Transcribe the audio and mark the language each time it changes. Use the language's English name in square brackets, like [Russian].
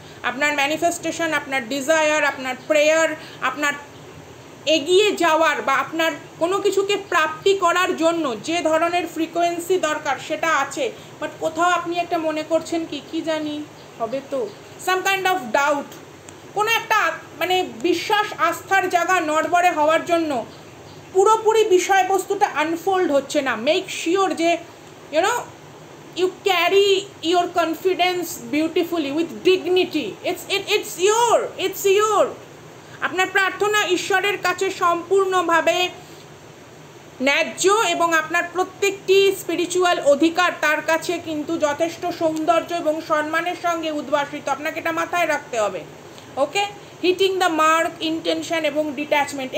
[Bangla] আপনার ম্যানিফেস্টেশন, আপনার ডিজায়ার, আপনার প্রেয়ার, আপনার এগিয়ে যাওয়ার বা আপনার কোনো কিছুকে প্রাপ্তি করার জন্য যে ধরনের ফ্রিকোয়েন্সি দরকার সেটা আছে, বাট কোথাও আপনি একটা মনে করছেন কি জানি হবে তো, [English] some kind of doubt, [Bangla] কোনো একটা মানে বিশ্বাস আস্থার জায়গা নড়বড়ে হওয়ার জন্য পুরোপুরি বিষয়বস্তুটা আনফোল্ড হচ্ছে না। [English] Make sure যে you know you carry your confidence beautifully with dignity. It's your [Bangla] আপনার প্রার্থনা ঈশ্বরের কাছে সম্পূর্ণভাবে ন্যায্য, এবং আপনার প্রত্যেকটি স্পিরিচুয়াল অধিকার তার কাছে কিন্তু যথেষ্ট সৌন্দর্য এবং সম্মানের সঙ্গে উদ্ভাসিত। আপনাকে এটা মাথায় রাখতে হবে। ওকে, [English] hitting the mark, [Bangla] ইন্টেনশন এবং ডিট্যাচমেন্ট।